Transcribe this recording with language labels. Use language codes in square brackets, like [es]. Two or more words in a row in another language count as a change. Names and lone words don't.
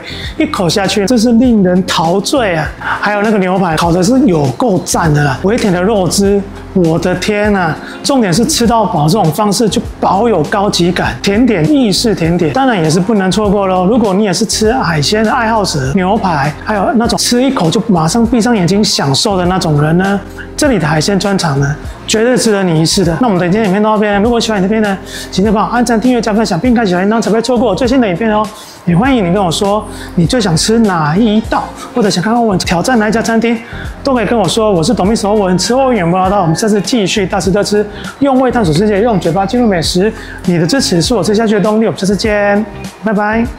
[zh] 一口下去，真是令人陶醉啊！還有那個牛排烤的是有夠讚的啦，微甜的肉汁，我的天啊！重點是吃到飽這種方式就保有高級感。甜點意式甜點當然也是不能錯過嘍。如果你也是吃海鮮的愛好者，牛排還有那種吃一口就馬上閉上眼睛享受的那種人呢，這裡的海鮮專場呢，絕對值得你一試的。那我們的今天影片到這邊，如果喜歡影片呢，請幫我按讚、訂閱、加分享，並開啟小鈴鐺，才不會錯過我最新的影片哦。也歡迎你跟我說你最想吃哪一道，或者想看看我挑戰哪一家餐廳，都可以跟我說。我是董秘手欧文，吃欧文遠不唠叨。我們下次繼續大吃特吃，用胃探索世界，用嘴巴進入美食。你的支持是我吃下去的動力。我們下次見，拜拜。